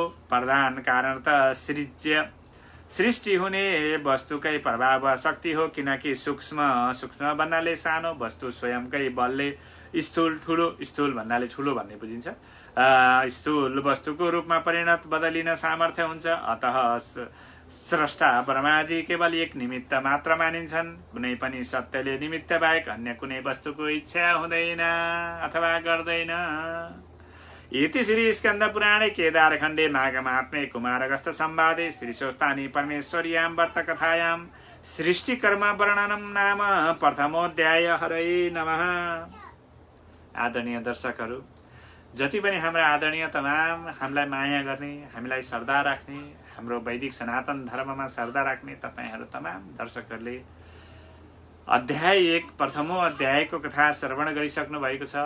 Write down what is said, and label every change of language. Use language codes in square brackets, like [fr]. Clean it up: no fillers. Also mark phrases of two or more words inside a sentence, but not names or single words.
[ne] प्रधान कारण त सृष्टि हुने वस्तुकै प्रभाव शक्ति हो, किनकि सूक्ष्म भन्नाले सानो, वस्तु स्वयंकै बलले स्थूल भन्नाले ठुलो भन्ने बुझिन्छ, स्थूल वस्तुको रूपमा परिणत बदलिन सामर्थ्य हुन्छ। अतः स्रष्टा ब्रह्माजी केवल एक निमित्त मात्र मानिन्छन्। कुनै पनि सत्यले निमित्त बाहेक अन्य कुनै वस्तुको इच्छा हुँदैन अथवा गर्दैन। [sa] इति श्री स्कंद पुराणे केदारखण्डे माघमात्म्ये कुमारगस्थ संवादे श्री स्वस्तानी परमेश्वर्यां व्रत कथायां सृष्टि कर्म वर्णनम नाम प्रथमोध्याय। [ne] हरे नमः। आदरणीय दर्शकहरू, जति पनि हाम्रा आदरणीय तमाम हामीलाई माया गर्ने, हामीलाई श्रद्धा राख्ने, हाम्रो वैदिक सनातन धर्ममा श्रद्धा राख्ने तपाईहरू तमाम दर्शकहरूले अध्याय 1 प्रथमो अध्यायको कथा श्रवण गरिसक्नु भएको छ।